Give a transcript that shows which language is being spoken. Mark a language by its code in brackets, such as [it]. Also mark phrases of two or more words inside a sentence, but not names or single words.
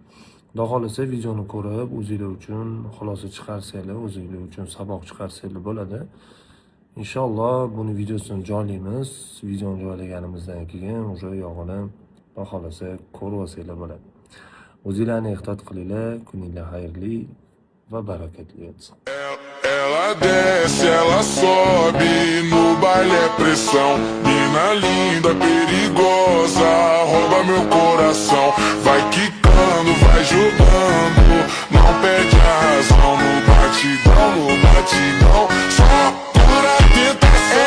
[uz] Xudo xolasa videoni ko'rib, o'zingizlar uchun xulosa chiqarsanglar, o'zingizlar uchun saboq chiqarsanglar bo'ladi. Inshaalloh buni videosini joylaymiz. Videoni joylaganimizdan keyin o'sha yog'ini xudo xolasa ko'rib olsanglar bo'ladi. O'zinglarni ehtiyot qilinglar, kuninglar xayrli va barakatli o'tsin. [pt] Ela desce, ela sobe, no baile é pressão. Mina linda, perigosa, rouba meu coração. Vai quicando, vai jogando, não perde a razão. No batidão, só pura tentação.